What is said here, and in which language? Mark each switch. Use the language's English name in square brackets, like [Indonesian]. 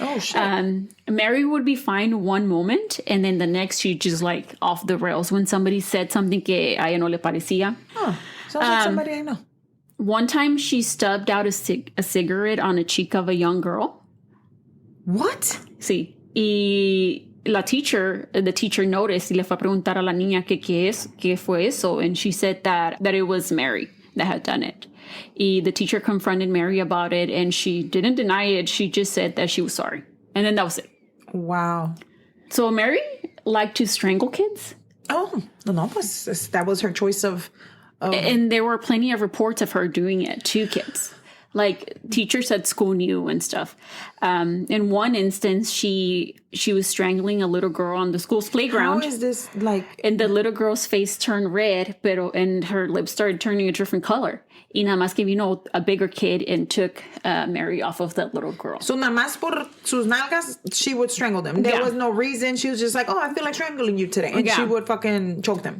[English] Oh, shit. Mary would be fine one moment, and then the next she just like off the rails when somebody said something [Spanish] que a ella no le parecía. [English] Sounds like somebody I know. One time she stubbed out a cigarette on a cheek of a young girl. What? [Spanish] Sí. Y [English] the teacher noticed [Spanish] y le fue a preguntar a la niña qué fue eso. [English] And she said that it was Mary that had done it. Y the teacher confronted Mary about it and she didn't deny it. She just said that she was sorry. And then that was it. Wow. So Mary liked to strangle kids. Oh, no, [Spanish] pues [English] that was her choice of... And there were plenty of reports of her doing it to kids. Like teachers at school knew and stuff. In one instance, she was strangling a little girl on the school's playground. How is this like... And the little girl's face turned red, and her lips started turning a different color. [Spanish] Y nada más que vino a [English] bigger kid and took Mary off of that little girl. So [Spanish] nada más por sus nalgas, [English] she would strangle them. There was no reason. She was just like, oh, I feel like strangling you today. And she would fucking choke them.